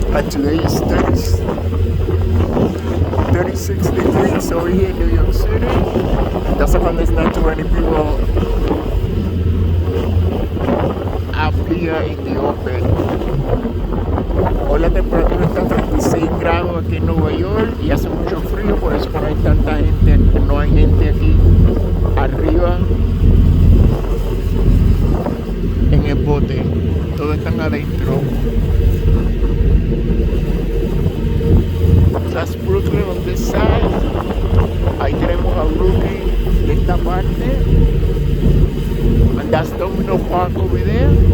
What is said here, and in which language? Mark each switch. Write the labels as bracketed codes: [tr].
[en] Today is 36 degrees over here in New York City. That's how there's not too many people up here in the open. [es] Hoy la temperatura está a 36 grados aquí en Nueva York y hace mucho frío, por eso no hay tanta gente, no hay gente aquí arriba en el bote, todos están adentro. [en] That's Brooklyn on this side. [es] Ahí tenemos a Brooklyn de esta parte. [en] And that's Domino Park over there.